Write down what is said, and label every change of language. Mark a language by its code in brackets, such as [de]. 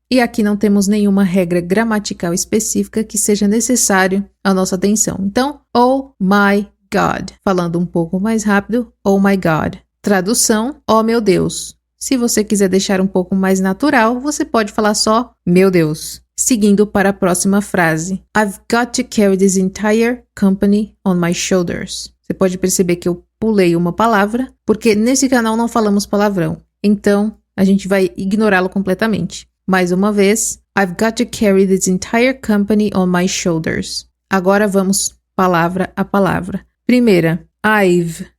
[pt] E aqui não temos nenhuma regra gramatical específica que seja necessário a nossa atenção. Então, [en] oh my God. [pt] Falando um pouco mais rápido, oh my God. Tradução, oh meu Deus. Se você quiser deixar um pouco mais natural, você pode falar só meu Deus. Seguindo para a próxima frase. [en] I've got to carry this entire company on my shoulders. [pt] Você pode perceber que eu pulei uma palavra, porque nesse canal não falamos palavrão. Então, a gente vai ignorá-lo completamente. Mais uma vez, [en] I've got to carry this entire company on my shoulders. [pt] Agora vamos palavra a palavra. Primeira, I've.